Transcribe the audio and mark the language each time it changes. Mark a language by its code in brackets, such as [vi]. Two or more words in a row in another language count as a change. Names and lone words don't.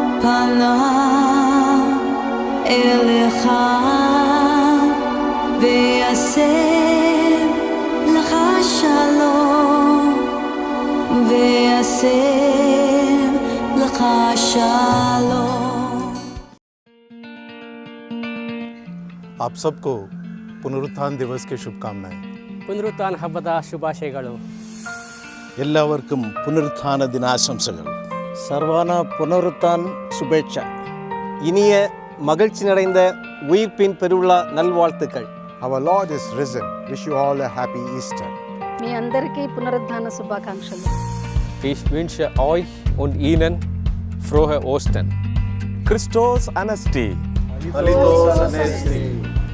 [he] פנה אליך ועשה לך שלום ועשה לך שלום. [hi] आप सबको पुनरुत्थान दिवस की शुभकामनाएं. [kn] ಪುನರುತ್ಥಾನ ಹಬ್ಬದ ಶುಭಾಶಯಗಳು. [ml] എല്ലാവർക്കും പുനരുത്ഥാന ദിനാശംസകൾ. [mr] सर्वांना पुनरुत्थान शुभेच्छा. [ta] இனிய மகிழ்ச்சி நிறைந்த உயிர்ப்பின் பெருவிழா நல்வாழ்த்துக்கள். [en] Our Lord is risen. Wish you all a happy Easter. [te] మీ అందరికీ పునరుద్ధాన శుభాకాంక్షలు. [de] Ich wünsche euch und Ihnen frohe Ostern. [el] Χριστός Ανέστη. Χριστός Ανέστη.